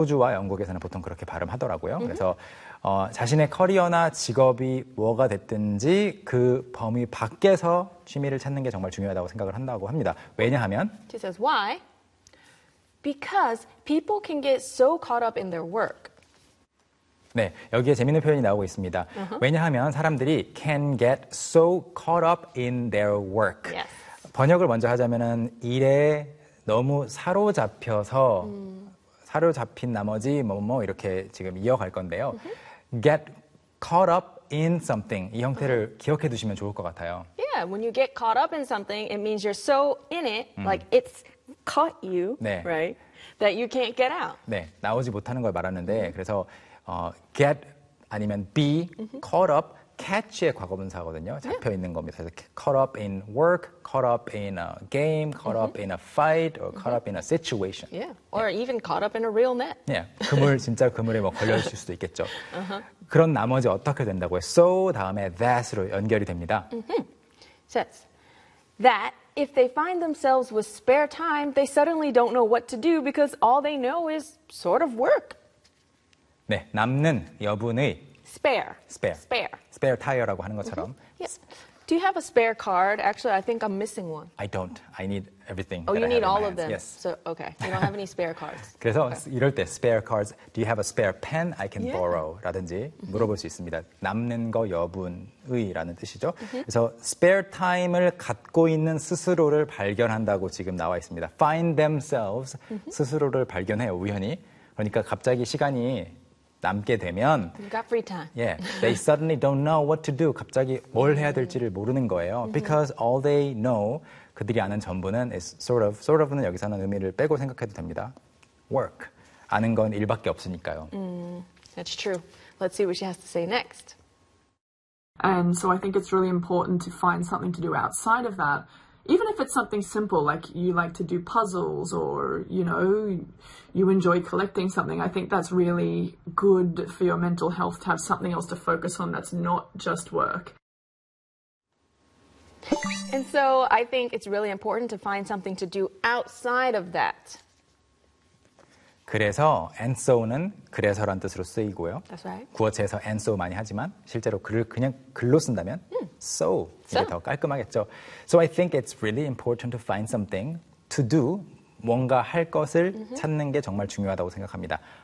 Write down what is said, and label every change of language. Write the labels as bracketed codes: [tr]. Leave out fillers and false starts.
[ko] 호주와 영국에서는 보통 그렇게 발음하더라고요. 으흠. 그래서 자신의 커리어나 직업이 뭐가 됐든지 그 범위 밖에서 취미를 찾는 게 정말 중요하다고 생각을 한다고 합니다. 왜냐하면 [en] She says, why? Because people can get so caught up in their work. [ko] 네, 여기에 재밌는 표현이 나오고 있습니다. 왜냐하면 사람들이 [en] can get so caught up in their work. Yes. [ko] 번역을 먼저 하자면은 일에 너무 사로잡혀서 사로잡힌 나머지 뭐뭐 이렇게 지금 이어갈 건데요. [en] Get caught up in something [ko] 이 형태를 기억해 두시면 좋을 것 같아요. [en] Yeah, when you get caught up in something, it means you're so in it, like it's caught you, right? That you can't get out. [ko] 네, 나오지 못하는 걸 말하는데 그래서 get 아니면 be caught up, catch의 과거분사거든요. 잡혀 있는 겁니다. [en] 그래서 caught up in work, caught up in a game, caught up in a fight, or caught up in a situation. Yeah, or even caught up in a real net. [ko] 네, 그물 진짜 그물에 뭐 걸려 있을 수도 있겠죠. 그런 나머지 어떻게 된다고요? So 다음에 that으로 연결이 됩니다. [en] Says that if they find themselves with spare time, they suddenly don't know what to do because all they know is sort of work. [ko] 네, 남는 여분의 [en] Spare. [ko] spare 타이어라고 하는 것처럼. [en] Yes. Do you have a spare card? Actually, I think I'm missing one. I don't. I need everything Oh, that you I have in my all of hands. them. Yes. So, okay. You don't have any spare cards. [ko] 그래서 [en] Okay. [ko] 이럴 때 [en] spare cards, do you have a spare pen I can Yeah. [ko] borrow라든지 물어볼 수 있습니다. 남는 거 여분의라는 뜻이죠. 그래서 spare time을 갖고 있는 스스로를 발견한다고 지금 나와 있습니다. [en] Find themselves [ko] 스스로를 발견해요, 우연히. 그러니까 갑자기 시간이 남게 되면 [en] You got free time. yeah, they suddenly don't know what to do. [ko] 갑자기 뭘 해야 될지를 모르는 거예요. [en] Because all they know, [ko] 그들이 아는 전부는 is sort of는 여기서는 의미를 빼고 생각해도 됩니다. Work. 아는 건 일밖에 없으니까요. [en] That's true. Let's see what she has to say next. And so I think it's really important to find something to do outside of that. Even if it's something simple, like you like to do puzzles or, you enjoy collecting something, I think that's really good for your mental health to have something else to focus on that's not just work. And so I think it's really important to find something to do outside of that. [ko] 그래서 and so는 그래서란 뜻으로 쓰이고요. [en] That's right. [ko] 구어체에서 and so 많이 하지만 실제로 글을 그냥 글로 쓴다면 so 이게 더 깔끔하겠죠. [en] So I think it's really important to find something to do. [ko] 뭔가 할 것을 찾는 게 정말 중요하다고 생각합니다.